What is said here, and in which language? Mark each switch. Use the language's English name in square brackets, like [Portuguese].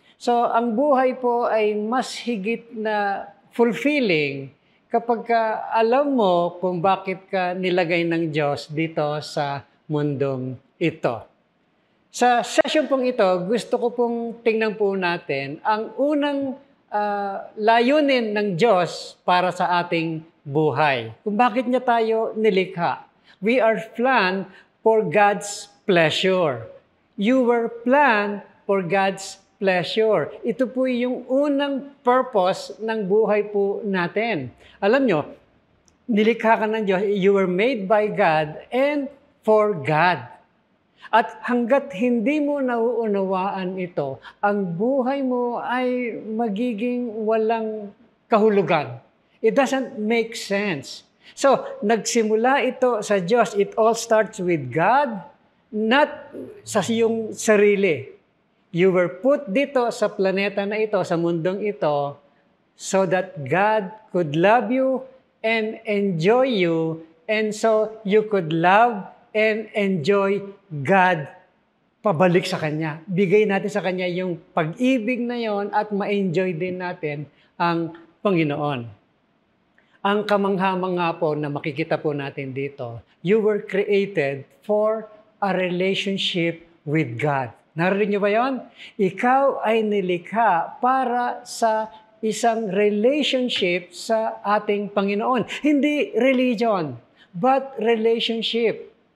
[Filipino] So, ang buhay po ay mas higit na fulfilling kapag alam mo kung bakit ka nilagay ng Diyos dito sa mundong ito. Sa session pong ito, gusto ko pong tingnan po natin ang unang layunin ng Diyos para sa ating buhay. Kung bakit niya tayo nilikha. [English] We are planned for God's pleasure. You were planned for God's pleasure. [Filipino] Ito po yung unang purpose ng buhay po natin. Alam nyo, nilikha ka ng Diyos. [English] You were made by God and for God. [Filipino] At hanggat hindi mo nauunawaan ito, ang buhay mo ay magiging walang kahulugan. [English] It doesn't make sense. [Filipino] So, nagsimula ito sa Diyos. [English] It all starts with God, not [Filipino] sa iyong sarili. [English] You were put [Filipino] dito sa planeta na ito, sa mundong ito, [English] so that God could love you and enjoy you, and so you could love and enjoy God [Filipino] pabalik sa Kanya. Bigay natin sa Kanya yung pag-ibig na yon at ma-enjoy din natin ang Panginoon. Ang kamangha-mangha po na makikita po natin dito, [English] you were created for a relationship with God. [Filipino] Narinig niyo ba yon? Ikaw ay nilikha para sa isang relationship sa ating Panginoon. Hindi religion, [English] but relationship.